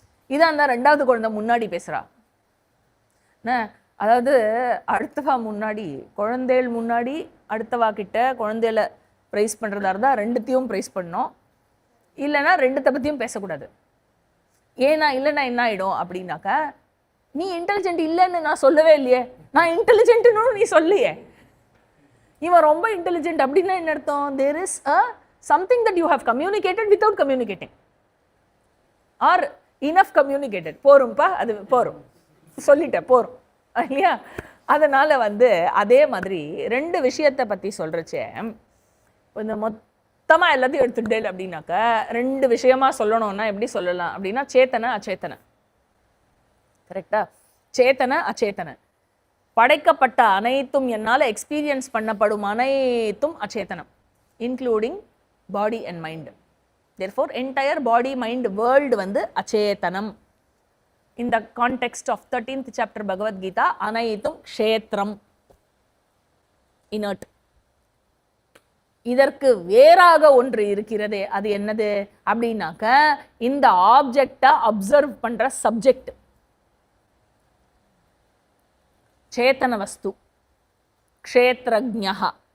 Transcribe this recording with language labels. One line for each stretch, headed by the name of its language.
Tamil: இதான் தான் 2வது குழந்தை முன்னாடி பேசுகிறா. அதாவது அடுத்தவா முன்னாடி, குழந்தைகள் முன்னாடி அடுத்தவா கிட்ட குழந்தையில ப்ரைஸ் பண்ணுறதா இருந்தால் 2த்தையும் ப்ரைஸ் பண்ணோம், இல்லைன்னா 2த்தை பற்றியும் பேசக்கூடாது. இல்லைன்னா என்ன ஆகிடும் அப்படின்னாக்கா, நீ இன்டெலிஜென்ட் இல்லைன்னு நான் சொல்லவே இல்லையே, நான் இன்டெலிஜென்ட்னு நீ சொல்லியே, இவன் ரொம்ப இன்டெலிஜென்ட் அப்படின்னா என்ன அர்த்தம்?
English: There is something that you have communicated without communicating or enough communicated.
Tamil: போரும்பா, அது போரும், சொல்லிட்டேன் போரும் இல்லையா? அதனால வந்து அதே மாதிரி 2 விஷயத்தை பற்றி சொல்கிறச்சே, இந்த மொத்தமாக எல்லாத்தையும் எடுத்துக்கிட்டே அப்படின்னாக்கா 2 விஷயமா சொல்லணும்னா எப்படி சொல்லலாம் அப்படின்னா, சேத்தனை அச்சேத்தனை. கரெக்டா? சேத்தனை அச்சேத்தனை. படைக்கப்பட்ட அனைத்தும், என்னால் எக்ஸ்பீரியன்ஸ் பண்ணப்படும் அனைத்தும் அச்சேத்தனம்,
English: Including body and mind. therefore entire body mind world
Tamil: வந்து அச்சேதனம்.
English: in the context of 13th chapter Bhagavad Gita,
Tamil: அனைத்தும் க்ஷேத்ரம்,
English: inert.
Tamil: இதற்கு வேறாக ஒன்று இருக்கிறதே, அது என்னது அப்படின்னாக்க இந்த ஆப்ஜெக்டை அப்சர்வ் பண்ற சப்ஜெக்ட், சேத்தன வஸ்து, க்ஷேத்ரஜ்ஞா.